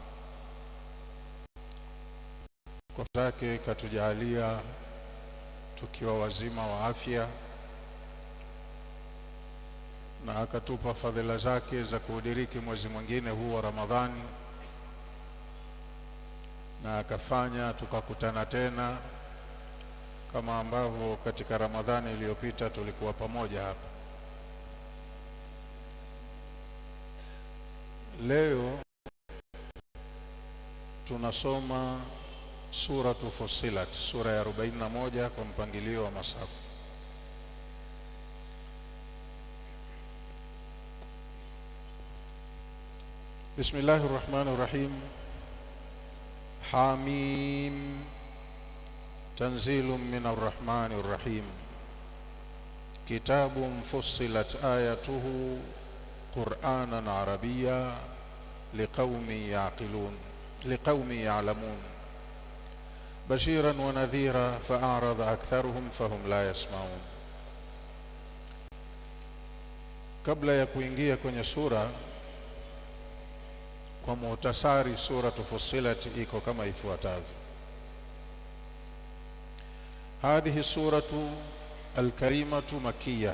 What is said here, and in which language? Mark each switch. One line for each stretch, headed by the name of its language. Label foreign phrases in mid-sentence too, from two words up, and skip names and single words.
Swahili: kwa zake katujalia tukiwa wazima wa afya, na akatupa fadhila zake za kuudiriki mwezi mwingine huu wa Ramadhani, na akafanya tukakutana tena kama ambavyo katika Ramadhani iliyopita tulikuwa pamoja hapa. Leo tunasoma suratu Fussilat, sura ya 41 kwa mpangilio wa masafu.
Arabic: بسم الله الرحمن الرحيم. حم تنزيل من الرحمن الرحيم. كتاب فصلت آياته قرآنا عربيا لقوم يعلمون. بشيرا ونذيرا فأعرض أكثرهم فهم لا يسمعون.
Swahili: Kabla ya kuingia kwenye sura, kwa muhtasari, suratu Fussilat iko kama ifuatavyo.
Arabic: هذه السورة الكريمة مكية.